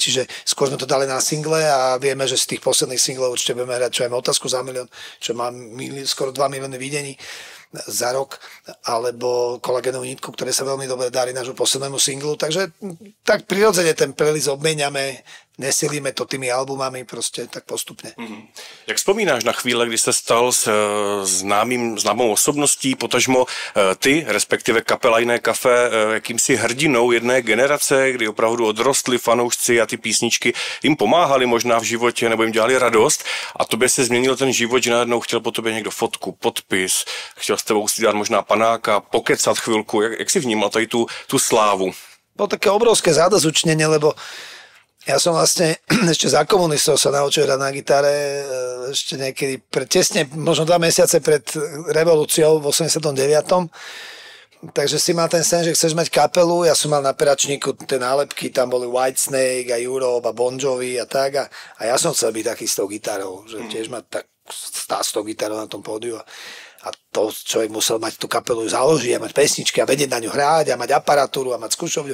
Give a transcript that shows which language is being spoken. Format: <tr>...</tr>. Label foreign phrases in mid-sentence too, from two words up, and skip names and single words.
<sk>Čiže skôr sme to dali na single a vieme, že z tých posledných singlov určite budeme hrať, čo aj Otázku za milión, čo má skoro 2 milióny videní za rok, alebo Kolagénovú nitku, ktoré sa veľmi dobre darí nášmu poslednému singlu. Takže tak prirodzene ten playlist obmieniame, nesilíme to tými albumami,</sk> <cs>prostě tak postupně. Jak vzpomínáš na chvíle, kdy se stal s známou osobností, potažmo ty, respektive kapela Jiné kafe, jakýmsi hrdinou jedné generace, kdy opravdu odrostli fanoušci a ty písničky jim pomáhali možná v životě nebo jim dělali radost a tobě se změnil ten život, že najednou chtěl po tobě někdo fotku, podpis, chtěl s tebou si dát možná panáka, pokecat chvilku. Jak si vnímal tady tu slávu?</cs> <sk>Bolo také obrovské zádozučnenie, lebo ja som vlastne ešte za komunistov sa naučil hrať na gitare ešte niekedy tesne, možno 2 mesiace pred revolúciou v 89. Takže si mal ten sen, že chceš mať kapelu, ja som mal na peračníku tie nálepky, tam boli Whitesnake a Europe a Bon Jovi a tak a ja som chcel byť taký s tou gitarou, že tiež mať tak stáť s tou gitarou na tom pódiu a to človek musel mať tú kapelu založiť a mať pesničky a vedieť na ňu hrať a mať aparatúru a mať skúšovňu.</sk>